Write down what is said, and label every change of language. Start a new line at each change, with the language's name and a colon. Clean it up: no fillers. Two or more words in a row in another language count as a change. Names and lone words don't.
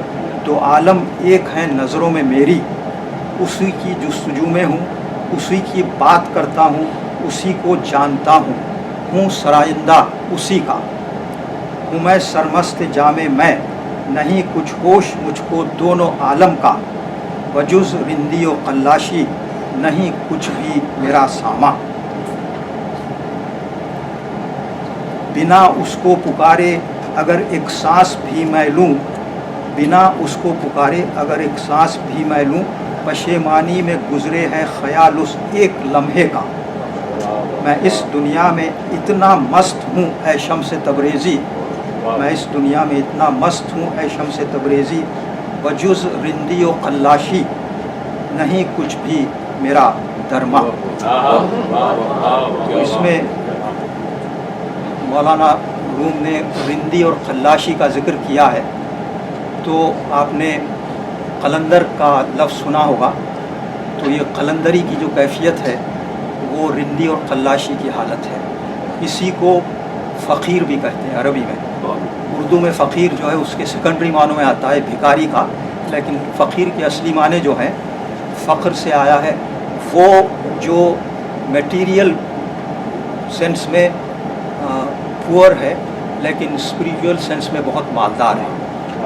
Urdu: تو عالم ایک ہے نظروں میں میری, اسی کی جستجو میں ہوں, اسی کی بات کرتا ہوں, اسی کو جانتا ہوں. ہوں سرائندہ اسی کا, ہوں میں سرمست جام میں, نہیں کچھ ہوش مجھ کو دونوں عالم کا. وجز رندی و قلاشی نہیں کچھ بھی میرا ساما. بنا اس کو پکارے اگر ایک سانس بھی میں لوں, بنا اس کو پکارے اگر ایک سانس بھی میں لوں, پشیمانی میں گزرے ہے خیال اس ایک لمحے کا. میں اس دنیا میں اتنا مست ہوں اے شمس تبریزی, میں اس دنیا میں اتنا مست ہوں اے شمس تبریزی. وجز رندی و قلاشی نہیں کچھ بھی میرا درما. اس میں مولانا روم نے رندی اور قلاشی کا ذکر کیا ہے. تو آپ نے قلندر کا لفظ سنا ہوگا, تو یہ قلندری کی جو کیفیت ہے وہ رندی اور قلاشی کی حالت ہے. اسی کو فقیر بھی کہتے ہیں عربی میں. اردو میں فقیر جو ہے اس کے سیکنڈری معنوں میں آتا ہے بھکاری کا، لیکن فقیر کے اصلی معنی جو ہیں فخر سے آیا ہے، وہ جو
English: material sense
Urdu: میں پوئر ہے لیکن
English: spiritual sense
Urdu: میں بہت مالدار ہے.